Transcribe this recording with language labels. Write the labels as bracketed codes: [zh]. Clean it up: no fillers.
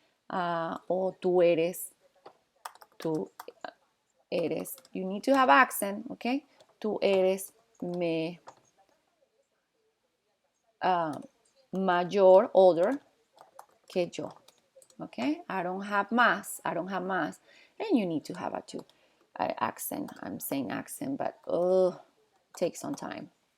[en] O tú eres, you need to have accent, okay? [es] Tú eres mayor, older que yo. [en] Okay, I don't have más. And you need to have a two accent. I'm saying accent, but take some time.